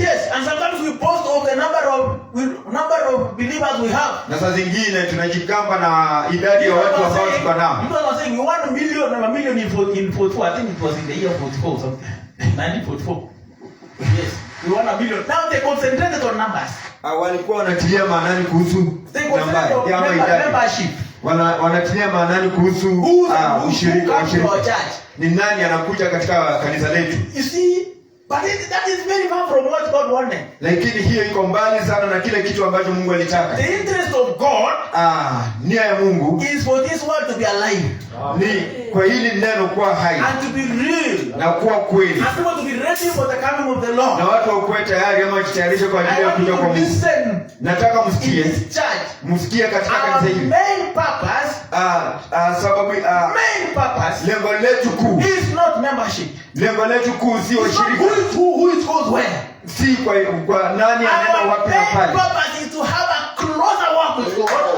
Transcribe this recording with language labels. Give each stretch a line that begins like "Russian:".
English: Yes, and sometimes we boast of the number of believers we have.
Swahili: Na saa zingine tunajikamba na idadi ya watu ambao tuko nao.
English: People are saying 1 million and a million in 44. I think it was in the year 44 something. 1944. Yes, we want 1 million. Now they concentrated on numbers.
Swahili: Walikuwa wanatilia maanani kuhusu
English: membership.
Swahili: Wanatilia maanani kuhusu ushirika wa church. Ni nani anakuja katika kanisa letu?
English: You see? But that is very far from what God wanted.
Swahili: Lakini hiyo iko mbali sana na kile kitu ambacho Mungu alitaka.
English: The interest of God,
Swahili: nia ya Mungu,
English: is for this world to be alive.
Swahili: Ni kwa hili neno kuwa hai.
English: And to be real.
Swahili: Na kuwa kweli.
English: And people to be ready for the coming of the Lord.
Swahili: Na watu wakuwe tayari ama jitayarishe kwa ajili ya kuja kwa Mungu. Nataka msikie. Msikie katika kanisa hili.
English: Main purpose, main purpose,
Swahili: lengo letu kuu
English: is not membership.
Swahili: Lengo letu kuu si ushirika.
English: Who it goes where?
Swahili: Si kwa nani anaenda wapi na pale.
English: Our purpose is to have a closer walk with God.